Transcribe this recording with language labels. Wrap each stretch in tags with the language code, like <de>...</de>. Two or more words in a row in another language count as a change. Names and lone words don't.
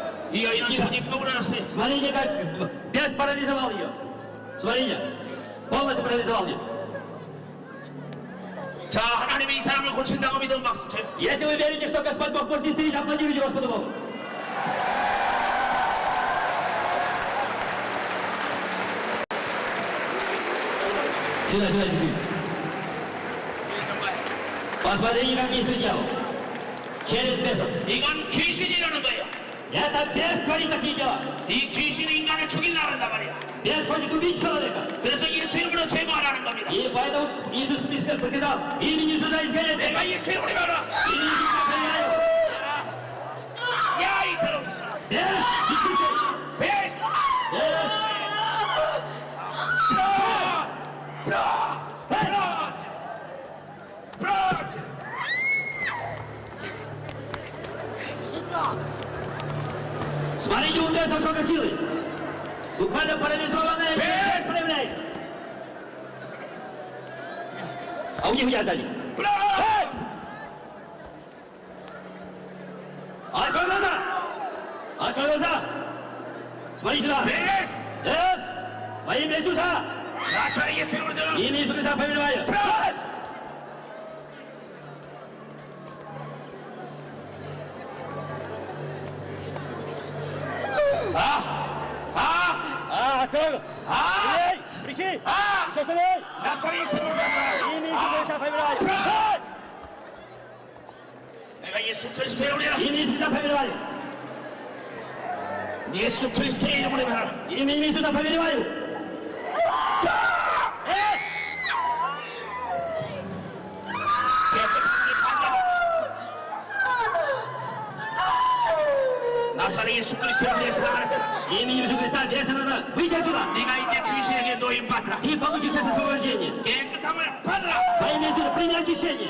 <ru>И иной сегодня побросает. Смотрите, как бес парализовал ее. Смотрите, полностью парализовал ее.</ru> <ko>자, 하나님이 이 사람을 고친다고 믿으면 박수 쳐요.</ko> <ru>Если вы верите, что Господь Бог может исцелить, аплодируйте Господу Богу. Сюда, сюда, чуть-чуть. Посмотрите, как действует дьявол. Через бесов.</ru> <ko>이건 귀신이라는 거예요.</ko> <ru>Это бес творит такие дела.</ru> <ko>이 귀신이 인간을 죽이려고 한단 말이야.</ko> <ru>Бес хочет убить человека.</ru> <ko>그래서 예수 이름으로 제거하라는 겁니다.</ko> <ru>И поэтому Иисус приказал, имени Иисуса изгоняй беса.</ru> <ko>내가 예수 이름으로 말아.</ko> <ru>Имени Иисуса проверяю.</ru> <ko>야, 이 더러운 사람.</ko> <ru>Бес, исчезай. 베스. Бес. Смотрите, у беса сколько силы. Буквально парализованная бес проявляется. А у них где отдали? Эй! Открой глаза! Открой глаза! Смотри сюда! 베스. Бес! Во имя Иисуса!</ru> <ko>나사렛 예수 이름으로 제거.</ko> <ru>Имя Иисуса Христа повелеваю! открой! Эй! Кричи! Еще сильней!</ru> <ko>나사렛 예수 이름으로 제거.</ko> <ru>Имя Иисуса Христа повелеваю!</ru> <ko>내가 예수 그리스도의 이름으로</ko> <ru>Имя Иисуса Христа повелеваю!</ru> <ko>예수 그리스도의 이름으로 말하라.</ko> <ru>Имя Иисуса повелеваю!</ru> <ko>나사렛 예수 그리스도의 이름으로 사랑하는</ko> <ru>Имя Иисуса Христа, беса надо выйти отсюда!</ru> <ko>네가 이제 귀신에게 노임 받으라.</ko> <ru>Ты получишь сейчас освобождение!</ru> <ko>깨끗함을 받으라.</ko> <ru>Во имя Иисуса, прими очищение!</ru>